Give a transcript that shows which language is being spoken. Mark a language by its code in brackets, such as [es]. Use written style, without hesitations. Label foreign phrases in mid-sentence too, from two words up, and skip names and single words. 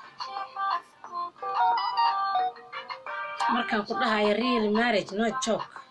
[so] markaan ku dhahayo [en] real marriage no joke